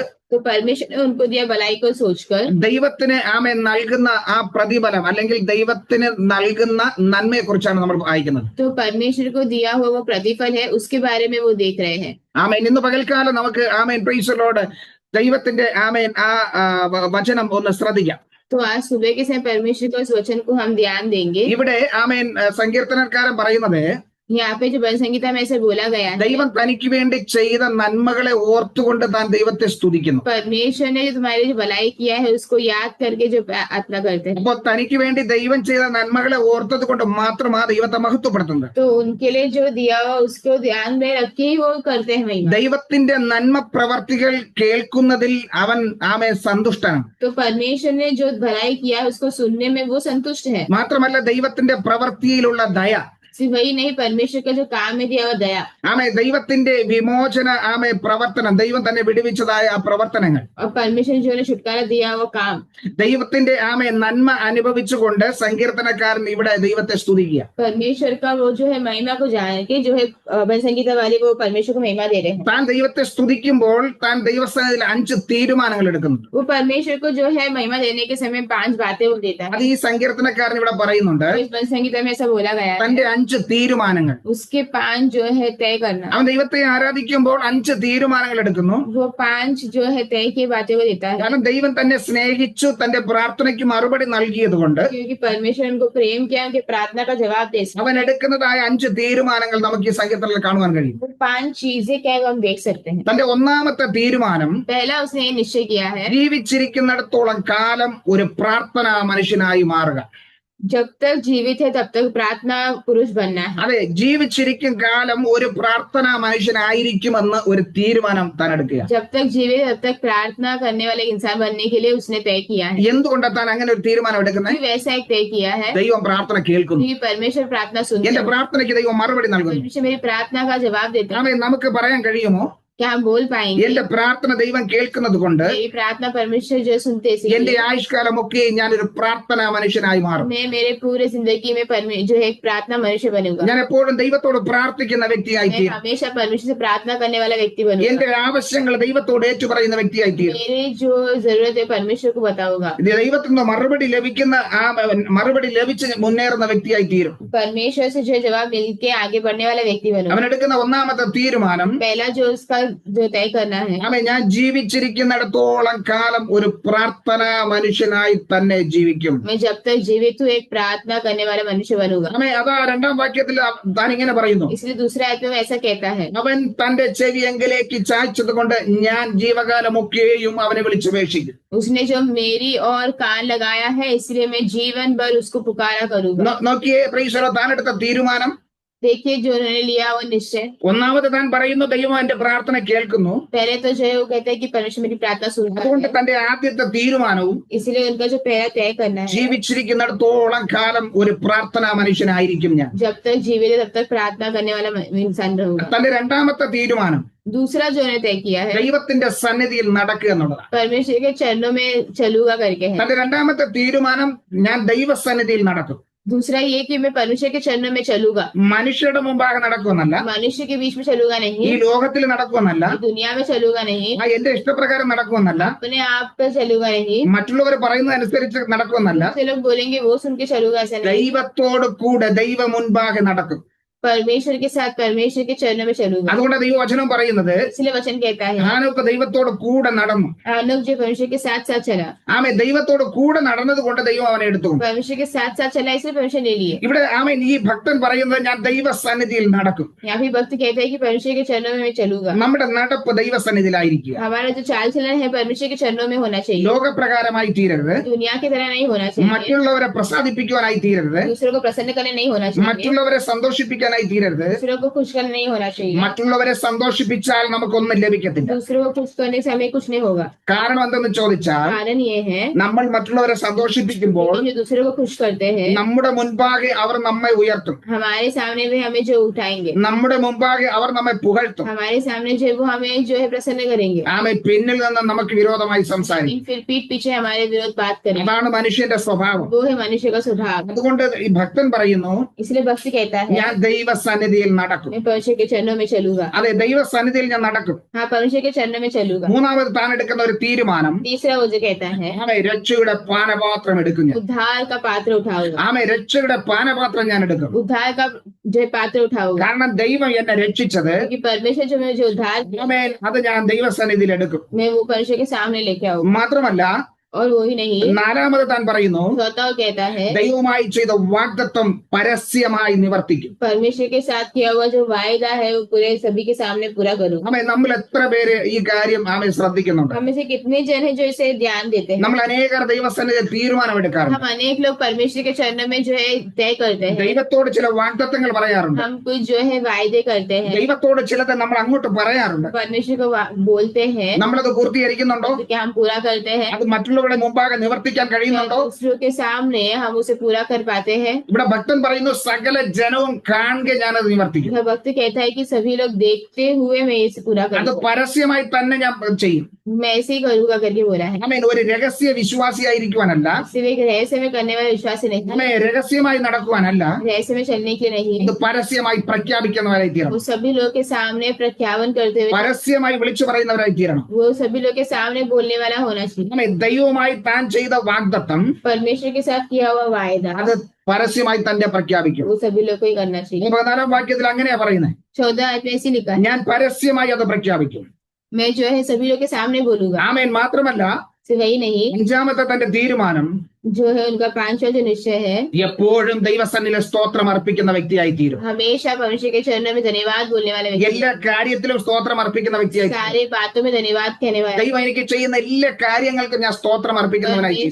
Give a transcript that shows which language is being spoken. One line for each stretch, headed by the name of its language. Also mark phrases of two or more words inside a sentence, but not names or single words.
Hindi: तो परमेश्वर ने उनको दिया भलाई को सोचकर
Malayalam: ദൈവത്തിന് നൽകുന്ന ആ പ്രതിഫലം അല്ലെങ്കിൽ ദൈവത്തിന് നൽകുന്ന നന്മയെ കുറിച്ചാണ് നമ്മൾ വായിക്കുന്നത്.
Hindi: तो परमेश्वर को दिया हुआ वो प्रतिफल है उसके बारे में वो देख रहे हैं।
Malayalam: ഇന്ന് പകൽക്കാലം നമുക്ക്
English: Praise the Lord
Malayalam: ദൈവത്തിന്റെ ആമേൻ വചനം ഒന്ന് ശ്രദ്ധിക്കാം.
Hindi: तो आज सुबह के समय परमेश्वर के उस वचन को हम ध्यान देंगे।
Malayalam: ഇവിടെ ആമേൻ സങ്കീർത്തനക്കാരൻ പറയുന്നത്
Hindi: यहाँ पे जो भजन संगीता में ऐसे बोला गया है,
Malayalam: ദൈവം തനിക്ക് വേണ്ടി ചെയ്ത നന്മകളെ ഓർത്തുകൊണ്ട് താൻ ദൈവത്തെ സ്തുതിക്കുന്നു.
Hindi: परमेश्वर ने जो तुम्हारे जो भलाई किया है उसको याद करके जो प्रार्थना करते हैं,
Malayalam: അപ്പൊ തനിക്ക് വേണ്ടി ദൈവം ചെയ്ത നന്മകളെ ഓർത്തത് കൊണ്ട് മാത്രമാ ദൈവത്തെ മഹത്വപ്പെടുത്തുന്നത്.
Hindi: तो उनके लिए जो दिया हुआ उसको ध्यान में रख के ही वो करते हैं महिमा।
Malayalam: ദൈവത്തിന്റെ നന്മ പ്രവർത്തികൾ കേൾക്കുന്നതിൽ അവൻ ആമേൻ സന്തുഷ്ടനാണ്.
Hindi: तो परमेश्वर ने जो भलाई किया है उसको सुनने में वो संतुष्ट है।
Malayalam: മാത്രമല്ല ദൈവത്തിന്റെ പ്രവൃത്തിയിലുള്ള ദയ,
Hindi: सिर्फ वही नहीं, परमेश्वर का जो काम में दिया हुआ दया,
Malayalam: ആമേ ദൈവത്തിന്റെ വിമോചന ആമേ പ്രവർത്തനം, ദൈവം തന്നെ വിടുവിച്ചതായ ആ പ്രവർത്തനങ്ങൾ,
Hindi: और परमेश्वर ने जो है छुटकारा दिया हुआ काम,
Malayalam: ദൈവത്തിന്റെ ആമേ നന്മ അനുഭവിച്ചുകൊണ്ട് സങ്കീർത്തനക്കാരൻ ഇവിടെ ദൈവത്തെ സ്തുതിക്കുക.
Hindi: परमेश्वर का वो जो है महिमा को जान के जो है भजन संगीता वाले वो परमेश्वर को महिमा दे रहे हैं।
Malayalam: താൻ ദൈവത്തെ സ്തുതിക്കുമ്പോൾ താൻ ദൈവസന്നിധിയിൽ 5 തീരുമാനങ്ങൾ എടുക്കുന്നു.
Hindi: वो परमेश्वर को जो है महिमा देने के समय 5 बातें वो देता है।
Malayalam: അത് ഈ സങ്കീർത്തനക്കാരൻ ഇവിടെ പറയുന്നുണ്ട്.
Hindi: तो इस भजन संगीता में ऐसा बोला गया है,
Malayalam: തന്റെ 5 തീരുമാനങ്ങൾ,
Hindi: उसके 5 जो है तय करना।
Malayalam: അവൻ ദൈവത്തെ ആരാധിക്കുമ്പോൾ 5 തീരുമാനങ്ങൾ എടുക്കുന്നു.
Hindi: वो 5 जो है तय की बातें वो देता है,
Malayalam: കാരണം ദൈവം തന്നെ സ്നേഹിച്ചു തന്റെ പ്രാർത്ഥനയ്ക്ക് മറുപടി നൽകിയത് കൊണ്ട്
Hindi: क्योंकि परमेश्वर उनको प्रेम किया, उनकी प्रार्थना का जवाब दे सकते।
Malayalam: അവൻ എടുക്കുന്നതായ 5 തീരുമാനങ്ങൾ നമുക്ക് ഈ സങ്കീർത്തനത്തിൽ കാണുവാൻ കഴിയും.
Hindi: वो 5 चीजें क्या है वो हम देख सकते हैं।
Malayalam: തന്റെ ഒന്നാമത്തെ തീരുമാനം,
Hindi: पहला उसने ये निश्चय किया है,
Malayalam: ജീവിച്ചിരിക്കുന്നിടത്തോളം കാലം ഒരു പ്രാർത്ഥനാ മനുഷ്യനായി മാറുക.
Hindi: जब तक जीवित है तब तक प्रार्थना पुरुष बनना है।
Malayalam: അതെ, ജീവിച്ചിരിക്കും കാലം ഒരു പ്രാർത്ഥനാ മനുഷ്യനായിരിക്കുമെന്ന് ഒരു തീരുമാനം താൻ എടുക്കുക.
Hindi: जब तक जीवित तब तक प्रार्थना करने वाले इंसान बनने के लिए उसने तय किया है।
Malayalam: എന്തുകൊണ്ടാണ് താൻ അങ്ങനെ ഒരു തീരുമാനം എടുക്കുന്നത്?
Hindi: वैसा एक तय किया है,
Malayalam: ദൈവം പ്രാർത്ഥന കേൾക്കുന്നു,
Hindi: क्योंकि परमेश्वर प्रार्थना सुनते
Malayalam: എന്റെ
Hindi: हैं,
Malayalam: പ്രാർത്ഥനയ്ക്ക് ദൈവം മറുപടി നൽകുന്നു.
Hindi: परमेश्वर मेरी प्रार्थना का जवाब देते हैं।
Malayalam: ആമേൻ. നമുക്ക് പറയാൻ കഴിയുമോ,
Hindi: क्या हम बोल पाएंगे,
Malayalam: എന്റെ പ്രാർത്ഥന ദൈവം കേൾക്കുന്നത് കൊണ്ട്
Hindi: मेरी प्रार्थना परमेश्वर जो सुनते
Malayalam: എന്റെ
Hindi: हैं,
Malayalam: ആയുഷ്കാലമൊക്കെ ഞാനൊരു പ്രാർത്ഥനാ മനുഷ്യനായി മാറും.
Hindi: मैं मेरे पूरे जिंदगी में जो है एक प्रार्थना मनुष्य बनूंगा।
Malayalam: ഞാൻ എപ്പോഴും ദൈവത്തോട് പ്രാർത്ഥിക്കുന്ന വ്യക്തിയായി
Hindi: मैं
Malayalam: തീരും.
Hindi: हमेशा परमेश्वर से प्रार्थना करने वाला व्यक्ति बनूंगा।
Malayalam: എന്റെ ആവശ്യങ്ങൾ ദൈവത്തോട് ഏറ്റുപറയുന്ന വ്യക്തിയായി തീരും.
Hindi: मेरी जो जरूरत है परमेश्वर को बताऊंगा।
Malayalam: ഇത് ദൈവത്തിൽ നിന്ന് മറുപടി ലഭിച്ച് മുന്നേറുന്ന വ്യക്തിയായി തീരും.
Hindi: परमेश्वर से जो जवाब मिलके आगे बढ़ने वाला व्यक्ति बनूंगा।
Malayalam: അവൻ എടുക്കുന്ന ഒന്നാമത്തെ തീരുമാനം,
Hindi: पहला जो उसका जो तय करना है,
Malayalam: ആമേൻ, ഞാൻ ജീവിച്ചിരിക്കുന്നിടത്തോളം കാലം ഒരു പ്രാർത്ഥനാ മനുഷ്യനായി തന്നെ ജീവിക്കും.
Hindi: मैं जब तक जीवित हूँ एक प्रार्थना करने वाला मनुष्य बनूंगा।
Malayalam: ആമേൻ. അതാ 2ാം വാക്യത്തിൽ താൻ ഇങ്ങനെ പറയുന്നു,
Hindi: इसलिए दूसरे आयत में ऐसा कहता है,
Malayalam: അവൻ തന്റെ ചെവി എങ്കിലേക്ക് ചായ്ച്ചത് കൊണ്ട് ഞാൻ ജീവകാലമൊക്കെയും അവനെ വിളിച്ചപേക്ഷിക്കും.
Hindi: उसने जो मेरी और कान लगाया है इसलिए मैं जीवन भर उसको पुकारा करूंगा।
Malayalam: നോക്കിയേ പ്രിയസഹോദരാ, താൻ എടുത്ത തീരുമാനം.
Hindi: देखिए जो उन्होंने लिया वो निश्चय।
Malayalam: ഒന്നാമത് താൻ പറയുന്നു ദൈവം എന്റെ പ്രാർത്ഥന കേൾക്കുന്നു.
Hindi: पहले तो जो है वो कहते हैं कि परमेश्वर मेरी प्रार्थना सुनता
Malayalam: അതുകൊണ്ട്
Hindi: है,
Malayalam: തന്റെ ആദ്യത്തെ തീരുമാനവും
Hindi: इसलिए उनका जो पहला तय करना है,
Malayalam: ജീവിച്ചിരിക്കുന്നിടത്തോളം കാലം ഒരു പ്രാർത്ഥനാ മനുഷ്യനായിരിക്കും ഞാൻ.
Hindi: जब तक जीवित है तब तक प्रार्थना करने वाला इंसान रहूंगा।
Malayalam: തന്റെ 2ാമത്തെ തീരുമാനം
Hindi: दूसरा जो उन्होंने तय किया है,
Malayalam: ദൈവത്തിന്റെ സന്നിധിയിൽ നടക്കുക എന്നുള്ളതാണ്.
Hindi: परमेश्वर के चरणों में चलूंगा करके है।
Malayalam: തന്റെ 2ാമത്തെ തീരുമാനം, ഞാൻ ദൈവസന്നിധിയിൽ നടക്കും.
Hindi: दूसरा ये कि मैं परमेश्वर के चरणों में चलूंगा,
Malayalam: മനുഷ്യരുടെ മുമ്പാകെ നടക്കുമെന്നല്ല,
Hindi: मनुष्य के बीच में चलूंगा
Malayalam: ഈ
Hindi: नहीं,
Malayalam: ലോകത്തിൽ നടക്കുമെന്നല്ല,
Hindi: दुनिया में चलूंगा नहीं,
Malayalam: എന്റെ ഇഷ്ടപ്രകാരം നടക്കുമെന്നല്ല,
Hindi: अपने आप पे चलूंगा नहीं,
Malayalam: മറ്റുള്ളവർ പറയുന്നതനുസരിച്ച് നടക്കുമെന്നല്ല,
Hindi: से लोग बोलेंगे वो सुन के चलूंगा, ऐसा नहीं।
Malayalam: ദൈവത്തോട് കൂടെ ദൈവ മുൻപാകെ നടക്കും.
Hindi: परमेश्वर के साथ परमेश्वर के चरणों में चलूंगा।
Malayalam: അതുകൊണ്ട് ദൈവവചനം പറയുന്നത്,
Hindi: इसलिए वचन कहता है,
Malayalam: ഹാനോക്ക് ദൈവത്തോട് കൂടെ നടന്നു.
Hindi: हानोक जो परमेश्वर के साथ साथ चला,
Malayalam: ആമേ, ദൈവത്തോട് കൂടെ നടന്നത് കൊണ്ട് ദൈവം അവനെ എടുത്തു.
Hindi: परमेश्वर के साथ साथ चला इसलिए परमेश्वर ले लिए।
Malayalam: ഇവിടെ ആമേൻ, ഈ ഭക്തൻ പറയുന്നത് ഞാൻ ദൈവസന്നിധിയിൽ നടക്കും.
Hindi: यहाँ भी भक्त कहते हैं कि परमेश्वर के चरणों में मैं चलूंगा।
Malayalam: നമ്മുടെ നടപ്പ് ദൈവസന്നിധിയിലായിരിക്കുക.
Hindi: हमारा जो चाल चलन है परमेश्वर के चरणों में होना चाहिए,
Malayalam: ലോകപ്രകാരമായി തീരരുത്,
Hindi: दुनिया की तरह नहीं होना चाहिए,
Malayalam: മറ്റുള്ളവരെ പ്രസാദിപ്പിക്കുവാനായി തീരരുത്,
Hindi: दूसरों को प्रसन्न करने नहीं होना चाहिए,
Malayalam: മറ്റുള്ളവരെ സന്തോഷിപ്പിക്കാനായി തീരരുത്.
Hindi: दूसरों को खुश करने नहीं होना चाहिए।
Malayalam: മറ്റുള്ളവരെ സന്തോഷിപ്പിച്ചാൽ നമുക്കൊന്നും ലഭിക്കത്തില്ല.
Hindi: दूसरों को खुश करने से हमें कुछ नहीं होगा।
Malayalam: കാരണം എന്തെന്ന് ചോദിച്ചാൽ,
Hindi: कारण ये है
Malayalam: നമ്മൾ മറ്റുള്ളവരെ സന്തോഷിപ്പിക്കുമ്പോൾ
Hindi: कि जो दूसरों को खुश करते हैं
Malayalam: നമ്മുടെ മുൻപാകെ അവർ നമ്മെ ഉയർത്തും,
Hindi: हमारे सामने वे हमें जो उठाएंगे,
Malayalam: നമ്മുടെ മുമ്പാകെ അവർ നമ്മെ പുകഴ്ത്തും.
Hindi: हमारे सामने जो है वो हमें जो है प्रसन्न करेंगे,
Malayalam: ആമേ, പിന്നിൽ നിന്ന് നമുക്ക് വിരോധമായി സംസാരിക്കും.
Hindi: फिर पीठ पीछे हमारे विरोध बात करें।
Malayalam: അതാണ് മനുഷ്യന്റെ സ്വഭാവം.
Hindi: वो है मनुष्य का स्वभाव।
Malayalam: അതുകൊണ്ട് ഈ ഭക്തൻ പറയുന്നു,
Hindi: इसलिए भक्ति कहता है
Malayalam: ഞാൻ ദൈവസന്നിധിയിൽ നടക്കും.
Hindi: मैं परमेश्वर के चरणों में चलूंगा.
Malayalam: അതെ, ദൈവസന്നിധിയിൽ ഞാൻ നടക്കും.
Hindi: हाँ, परमेश्वर के चरणों में चलूंगा.
Malayalam: മൂന്നാമത് താൻ എടുക്കുന്ന ഒരു തീരുമാനം,
Hindi: तीसरा वो जो कहता है
Malayalam: രക്ഷയുടെ പാനപാത്രം എടുക്കും ഞാൻ.
Hindi: उद्धार का पात्र उठाऊंगा.
Malayalam: രക്ഷയുടെ പാനപാത്രം ഞാൻ എടുക്കും.
Hindi: उद्धार का जो पात्र उठाऊंगा.
Malayalam: കാരണം ദൈവം എന്നെ രക്ഷിച്ചത്,
Hindi: क्योंकि परमेश्वर जो मुझे उद्धार किया,
Malayalam: അത് ഞാൻ ദൈവസന്നിധിയിൽ എടുക്കും.
Hindi: मैं वो परमेश्वर के सामने लेके आऊंगा.
Malayalam: മാത്രമല്ല
Hindi: और वो ही नहीं,
Malayalam: നാലാമത് താൻ പറയുന്നു,
Hindi: चौथा वो कहता है
Malayalam: ദൈവവുമായി ചെയ്ത വാഗ്ദത്തം പരസ്യമായി നിവർത്തിക്കും.
Hindi: परमेश्वर के साथ किया हुआ जो वायदा है वो पूरे सभी के सामने पूरा करूंगा.
Malayalam: നമ്മൾ എത്ര പേര് ഈ കാര്യം ശ്രദ്ധിക്കുന്നുണ്ട്?
Hindi: हम में से कितने जन है जो इसे ध्यान देते हैं?
Malayalam: നമ്മൾ അനേകർ ദൈവസന്നിധിയിൽ തീരുമാനമെടുക്കാറുണ്ട്.
Hindi: हम अनेक लोग परमेश्वर के चरणों में जो है तय करते हैं.
Malayalam: ദൈവത്തോട് ചില വാഗ്ദത്തങ്ങൾ പറയാറുണ്ട്.
Hindi: हम कुछ जो है वायदे करते हैं.
Malayalam: ദൈവത്തോട് ചിലത് നമ്മൾ അങ്ങോട്ട് പറയാറുണ്ട്.
Hindi: परमेश्वर को बोलते हैं.
Malayalam: നമ്മളത് പൂർത്തീകരിക്കുന്നുണ്ടോ?
Hindi: तो क्या हम पूरा करते हैं?
Malayalam: അത് മറ്റുള്ളവരുടെ മുമ്പാകെ നിവർത്തിക്കാൻ കഴിയുന്നുണ്ടോ?
Hindi: दूसरों के सामने हम उसे पूरा कर पाते हैं?
Malayalam: ഇവിടെ ഭക്തൻ പറയുന്നു, സകല ജനവും കാണുക ഞാനത് നിവർത്തിക്കും.
Hindi: यह भक्त कहता है कि सभी लोग देखते हुए मैं इसे पूरा
Malayalam: അത്
Hindi: करूंगा.
Malayalam: പരസ്യമായി തന്നെ ഞാൻ ചെയ്യും.
Hindi: मैं ऐसे ही करूंगा करके बोला है.
Malayalam: ഒരു രഹസ്യ വിശ്വാസിയായിരിക്കുവാനല്ല,
Hindi: सिर्फ एक रहस्य में करने वाला विश्वासी नहीं,
Malayalam: രഹസ്യമായി നടക്കുവാനല്ല,
Hindi: रहस्य में चलने के लिए नहीं,
Malayalam: ഇത് പരസ്യമായി പ്രഖ്യാപിക്കുന്നവരായി തീരണം.
Hindi: वो सभी लोग के सामने प्रत्यावन करते हुए,
Malayalam: പരസ്യമായി വിളിച്ചു പറയുന്നവരായി തീരണം.
Hindi: वो सभी लोग के सामने बोलने वाला होना चाहिए.
Malayalam: ദൈവവുമായി താൻ ചെയ്ത വാഗ്ദത്തം
Hindi: परमेश्वर के साथ किया हुआ वायदा
Malayalam: അത് പരസ്യമായി തന്നെ പ്രഖ്യാപിക്കും.
Hindi: वो सभी लोग को ही करना चाहिए.
Malayalam: 14 വാക്യത്തിൽ അങ്ങനെയാ പറയുന്നത്,
Hindi: 14 आयत में ऐसे लिखा है,
Malayalam: ഞാൻ പരസ്യമായി അത് പ്രഖ്യാപിക്കും.
Hindi: मैं जो है सभी लोग के सामने बोलूंगा.
Malayalam: ആമേൻ. മാത്രമല്ല
Hindi: सिर्फ वही नहीं,
Malayalam: 5ാമത്തെ തന്റെ തീരുമാനം,
Hindi: जो है उनका 5वां जो निश्चय है,
Malayalam: എപ്പോഴും ദൈവസന്നിധിയിൽ സ്തോത്രം അർപ്പിക്കുന്ന വ്യക്തിയായി തീരും.
Hindi: हमेशा परमेश्वर के चरणों में धन्यवाद बोलने वाले व्यक्ति,
Malayalam: എല്ലാ കാര്യത്തിലും സ്തോത്രം അർപ്പിക്കുന്ന വ്യക്തിയായി തീരും.
Hindi: सारे बातों में धन्यवाद कहने वाला.
Malayalam: ദൈവം എനിക്ക് ചെയ്യുന്ന എല്ലാ കാര്യങ്ങൾക്കും ഞാൻ സ്തോത്രം അർപ്പിക്കുന്നവനായി തീരും.